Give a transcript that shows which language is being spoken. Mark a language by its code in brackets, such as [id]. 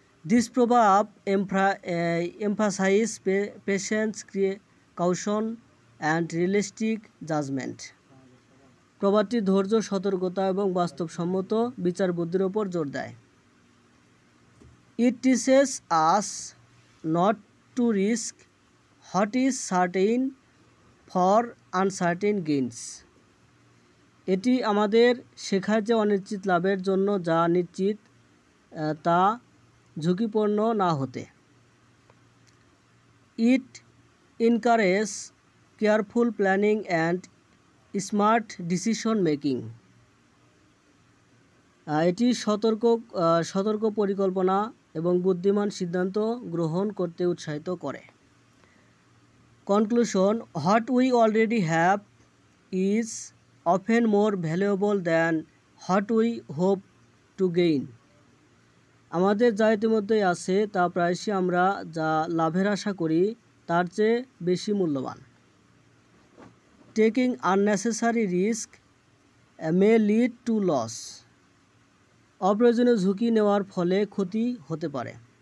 [en] This proverb emphasizes patience, caution and realistic judgment. [bn] প্রবাদটি ধৈর্য, সতর্কতা এবং বাস্তবসম্মত বিচার বুদ্ধির উপর জোর দেয়। [en] It teaches us not to risk what is certain for uncertain gains. [bn] এটি আমাদের শেখায় যে অনিশ্চিত লাভের জন্য যা নিশ্চিত তা ঝুঁকিপূর্ণ না হতে। [en] It encourages careful planning and smart decision making. [bn] এটি সতর্ক পরিকল্পনা এবং বুদ্ধিমান সিদ্ধান্ত গ্রহণ করতে উৎসাহিত করে। [en] Conclusion: what we already have is often more valuable than what we hope to gain. [bn] আমাদের যা ইতিমধ্যেই আছে তা প্রায়শই আমরা যা লাভের আশা করি তার চেয়ে বেশি মূল্যবান। [en] Taking unnecessary risk may lead to loss. [bn] অপ্রয়োজনীয় ঝুঁকি নেওয়ার ফলে ক্ষতি হতে পারে।